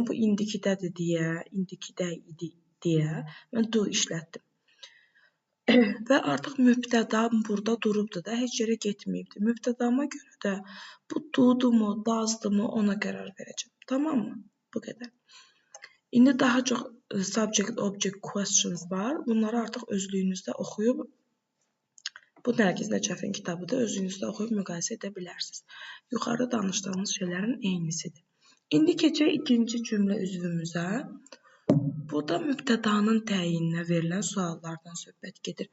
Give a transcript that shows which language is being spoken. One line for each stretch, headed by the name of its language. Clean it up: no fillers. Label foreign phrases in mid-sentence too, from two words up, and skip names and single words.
Azerbaijani: Bu indikidədir deyə, indikidə idi deyə mən do işlətdim. Və artıq mübtədam burada durubdur da, heç yerə getməyibdir. Mübtədama görə də bu do'dumu, does'dumu ona qərar verəcəm. Tamam mı? Bu qədər. İndi daha çox
English: subject-object questions
Azerbaijani: var. Bunları artıq özlüyünüzdə oxuyub, bu Nərgiz Nəcəfin kitabıdır, özünüzdə oxuyub müqayisə edə bilərsiniz. Yuxarıda danışdığımız şeylərin eynisidir. İndi keçək ikinci cümlə üzvümüzə. Burada mübtədanın təyininə verilən suallardan söhbət gedir.